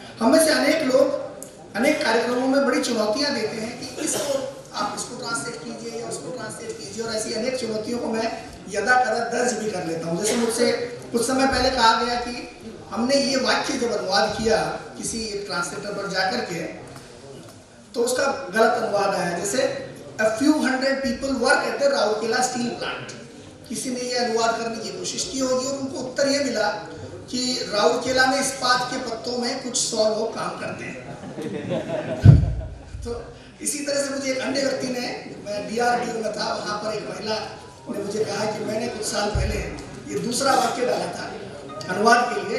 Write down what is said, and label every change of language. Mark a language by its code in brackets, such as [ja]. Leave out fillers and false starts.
[hi] हमें से अनेक लोग अनेक कार्यक्रमों में बड़ी चुनौतियां देते हैं कि इसको आप इसको ट्रांसलेट कीजिए या उसको ट्रांसलेट कीजिए, और ऐसी अनेक चुनौतियों को मैं यदा कदा दर्ज भी कर लेता हूँ। जैसे मुझसे कुछ समय पहले कहा गया कि हमने ये वाक्य जब अनुवाद किया किसी एक ट्रांसलेटर पर जाकर के, तो उसका गलत अनुवाद आया। [en] जैसे a few hundred people work at the Rourkela steel plant. [hi] किसी ने ये अनुवाद करने की कोशिश की होगी और उनको उत्तर ये मिला कि राउरकेला में इस्पात के पत्तों में कुछ 100 लोग काम करते हैं। तो इसी तरह से मुझे एक अन्य व्यक्ति ने, मैं DRDO में था, वहां पर एक महिला ने मुझे कहा कि मैंने कुछ साल पहले ये दूसरा वाक्य डाला था अनुवाद के लिए।